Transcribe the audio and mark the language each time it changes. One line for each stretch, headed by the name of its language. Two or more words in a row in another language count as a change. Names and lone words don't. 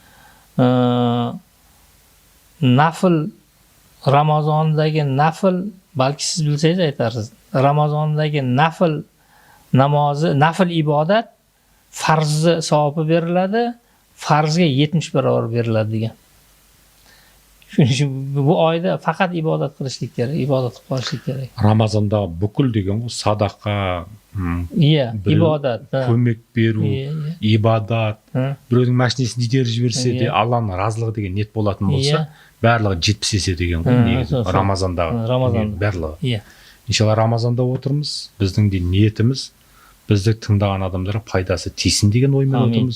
Uzbek: Nafl, Ramazondagi nafl, balki siz bilsangiz aytarsiz. Ramazondagi nafl namozi, nafl ibodat farzi savobi beriladi, farzga 70 barobar beriladi degan. Shuning uchun bu oyda faqat ibodat qilishlik kerak, ibodat qilib qolishlik kerak.
Kazakh: Ramazonda бүкіл деген ғой, садақа, ibodat, көмек беру, ибадат. Біреудің машинесін итеріп жіберсе де Алланың разылығы деген ниет болатын болса, барлығы 70 есе деген ғой, негізі Рамазандағы барлығы. Иншалла Рамазанда отырмыз, біздің де ниетіміз, бізді тыңдаған адамдарға пайдасы тисін деген оймен отырмыз.